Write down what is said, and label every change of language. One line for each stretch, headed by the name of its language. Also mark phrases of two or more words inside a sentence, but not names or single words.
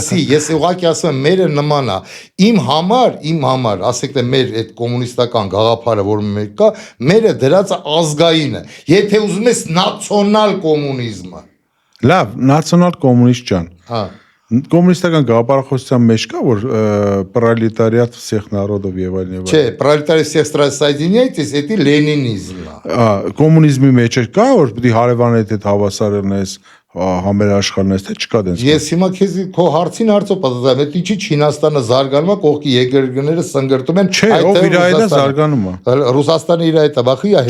Armenian: Լսի, ես ուղղակի ասում եմ, մերը նման է։ Իմ համար, ասեք թե մեր այդ կոմունիստական գաղափարը, որ մեր կա, մերը դրածը ազգային է։ Եթե ուզում ես նացիոնալ կոմունիզմը Լավ, նացիոնալ կոմունիստ ջան։ Հա։ Կոմունիստական գաղափարախոսության մեջ կա որ
Russian: пролетариат всех народов
Armenian: եւ այլն եւ այլն։ Չէ,
Russian: пролетариат всех стран соединяйтесь, это
Armenian: լենինիզմն է։ Կոմունիզմի մեջ կա որ պիտի հարևանդ հետ հավասարելնես, համերաշխարհնես, թե չկա դենս։ Ես հիմա քեզ քո հարցին հարցով պատասխանում եմ, ինչի Չինաստանը զարգանում է, կողքի երկրները սնգրտում են։ Չէ, ով իր հետ է զարգանում է։ Ռուսաստանը իր հետ է, բախի է հետ։